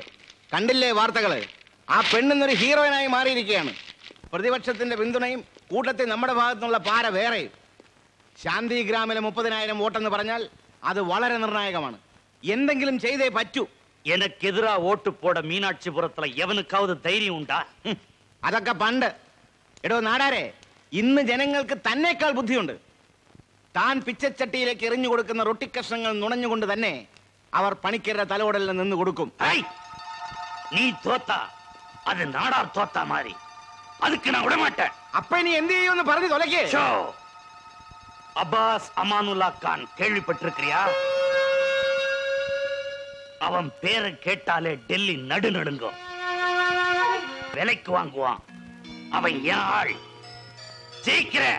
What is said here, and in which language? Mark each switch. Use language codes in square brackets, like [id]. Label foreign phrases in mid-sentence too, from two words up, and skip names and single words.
[ml] കണ്ടില്ലേ വാർത്തകള്? ആ പെണ്ണിന്നൊരു ഹീറോയിനായി മാറിയിരിക്കുകയാണ്. പ്രതിപക്ഷത്തിന്റെ പിന്തുണയും കൂട്ടത്തിൽ നമ്മുടെ ഭാഗത്തുനിന്നുള്ള പാര വേറെയും. ശാന്തി ഗ്രാമിലെ 30,000 വോട്ടെന്ന് പറഞ്ഞാൽ അത് വളരെ നിർണായകമാണ്. എന്തെങ്കിലും ചെയ്തേ പറ്റൂ. [ta] எனக்கெதிரா ஓட்டு போட மீனாட்சிபுரத்துல எவனுக்காவது தைரியம் உண்டா? [ml] അതൊക്കെ പണ്ട്. എടോ നാടാരെ, ഇന്ന് ജനങ്ങൾക്ക് തന്നേക്കാൾ ബുദ്ധിയുണ്ട്. താൻ പിച്ചച്ചട്ടിയിലേക്ക് എറിഞ്ഞു കൊടുക്കുന്ന റൊട്ടിക്കഷ്ണങ്ങൾ നുണഞ്ഞുകൊണ്ട് തന്നെ അവർ പണിക്കരുടെ തലോടലിൽ നിന്ന് കൊടുക്കും. [ta] நீ தோத்தா அது நாடார் தோத்தா மாதிரி. அதுக்கு நான் விட மாட்டேன். [ml] അപ്പൊ ഇനി എന്ത് ചെയ്യുമെന്ന് പറഞ്ഞു തൊലക്കേ. [ta] அப்பாஸ் அமானுல்லா கான் கேள்விப்பட்டிருக்கிறியா? அவன் பேரை கேட்டாலே டெல்லி நடு நடுங்கும். விலைக்கு வாங்குவான். அவன் என் ஆள். ஜெயிக்கிறேன்.